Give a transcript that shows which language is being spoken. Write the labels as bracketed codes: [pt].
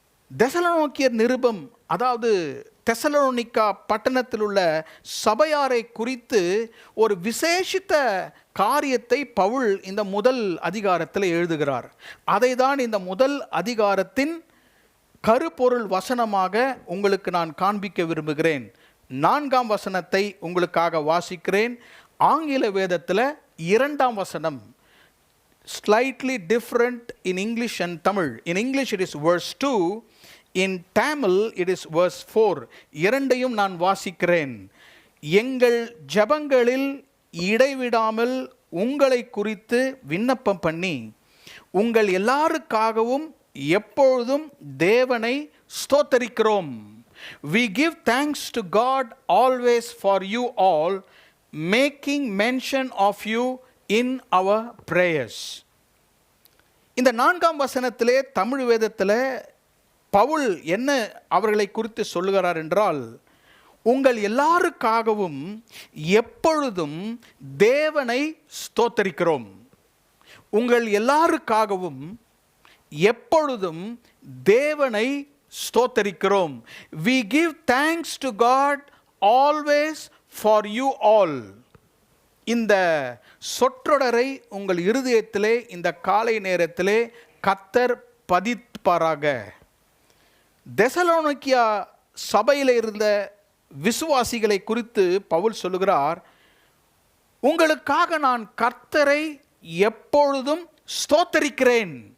[ta] தெசலோனிக்கேயர் நிருபம், அதாவது தெசலோனிக்கா பட்டணத்தில் உள்ள சபையாரை குறித்து ஒரு விசேஷித்த காரியத்தை பவுல் இந்த முதல் அதிகாரத்தில் எழுதுகிறார். அதை தான் இந்த முதல் அதிகாரத்தின் கருப்பொருள் வசனமாக உங்களுக்கு நான் காண்பிக்க விரும்புகிறேன். 4ஆம் வசனத்தை உங்களுக்காக வாசிக்கிறேன். ஆங்கில வேதத்தில் 2ஆம் வசனம், [en] slightly different in English and Tamil. In English it is verse 2, in Tamil it is verse 4. [ta] இரண்டையும் நான் வாசிக்கிறேன். எங்கள் ஜெபங்களில் இடைவிடாமல் உங்களை குறித்து விண்ணப்பம் பண்ணி உங்கள் எல்லாருக்காகவும் எப்பொழுதும் தேவனை ஸ்தோத்தரிக்கிறோம். [en] We give thanks to God always for you all, making mention of you in our prayers. [ta] இந்த 4ஆம் வசனத்திலே தமிழ் வேதத்தில் பவுல் என்ன அவர்களை குறித்து சொல்லுகிறார் என்றால், உங்கள் எல்லாருக்காகவும் எப்பொழுதும் தேவனை ஸ்தோத்தரிக்கிறோம். உங்கள் எல்லாருக்காகவும் எப்பொழுதும் தேவனை ஸ்தோத்தரிக்கிறோம். [en] We give thanks to God always for you all. [ta] இந்த சொற்றொடரை உங்கள் இருதயத்திலே இந்த காலை நேரத்திலே கர்த்தர் பதிப்பாராக. தெசலோனிக்கா சபையில் இருந்த விசுவாசிகளை குறித்து பவுல் சொல்லுகிறார், உங்களுக்காக நான் கர்த்தரை எப்பொழுதும் ஸ்தோத்தரிக்கிறேன்.